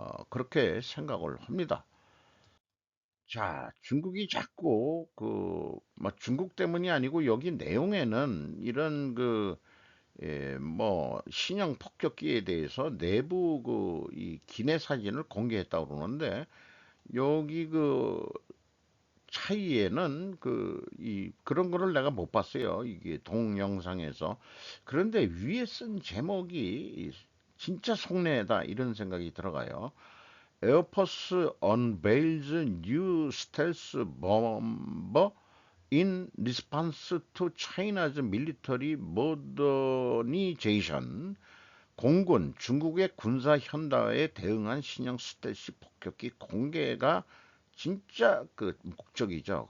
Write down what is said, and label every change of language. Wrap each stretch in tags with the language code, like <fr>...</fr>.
<ko>그렇게 생각을 합니다. 자, 중국이 자꾸 뭐 중국 때문이 아니고 여기 내용에는 이런 뭐 신형 폭격기에 대해서 내부 이 기내 사진을 공개했다고 그러는데, 여기 차이에는 그런 거를 내가 못 봤어요. 이게 동영상에서. 그런데 위에 쓴 제목이 진짜 속내다, 이런 생각이 들어가요.</ko> <en>에어포스 unveils new stealth bomber in response to China's military modernization.</en> <ko>공군, 중국의 군사 현대화에 대응한 신형 스텔시 폭격기 공개가 진짜 그 목적이죠.</ko>